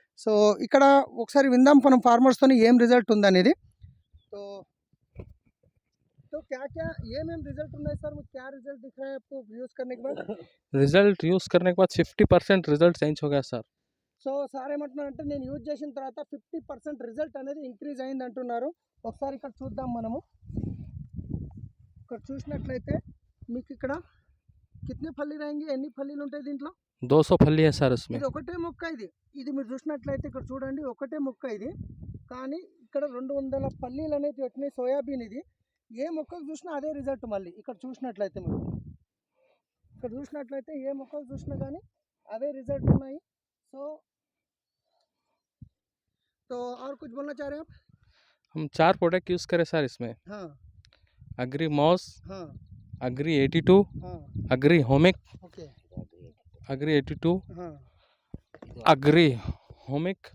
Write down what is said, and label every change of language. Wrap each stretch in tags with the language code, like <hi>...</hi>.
<te>So ఇక్కడ ఒకసారి విందాం మనం ఫార్మర్స్తో ఏం రిజల్ట్ ఉందనేది.</te> <hi>तो तो क्या क्या ये मैम रिजल्ट उन्हें सर क्या रिजल्ट दिख रहा है आपको यूज़ करने के बाद? रिजल्ट यूज़ करने के बाद 50% रिजल्ट चेंज हो गया सर.</hi> <te>సో సార్ ఏమంటున్నారంటే నేను యూజ్ చేసిన తర్వాత 50% రిజల్ట్ అనేది ఇంక్రీజ్ అయింది అంటున్నారు. ఒకసారి ఇక్కడ చూద్దాం మనము. ఇక్కడ చూసినట్లయితే మీకు ఇక్కడ</te> <hi>కితనే ఫల్లి రాయంగి,</hi> <te>ఎన్ని ఫల్లీలు ఉంటాయి దీంట్లో?</te> <hi>200 फली है सर इसमें.</hi> <te>ఇది ఒకటే మొక్క, ఇది మీరు చూసినట్లయితే ఇక్కడ చూడండి, ఒకటే మొక్క ఇది. కానీ ఇక్కడ 200 పల్లీలు అనేది వచ్చినాయి. సోయాబీన్ ఇది. ఏ మొక్కకు చూసినా అదే రిజల్ట్. మళ్ళీ ఇక్కడ చూసినట్లయితే మీరు ఏ మొక్కకు చూసినా కానీ అదే రిజల్ట్ ఉన్నాయి.</te> <hi>तो और कुछ बोलना चाह रहे हैं आप? हम 4 प्रोडक्ट यूज़ करें सर इसमें. हाँ अग्री मॉस, हाँ अग्री 82, हाँ अग्री होमिक, ओके अग्री 82, हाँ अग्री होमिक,</hi>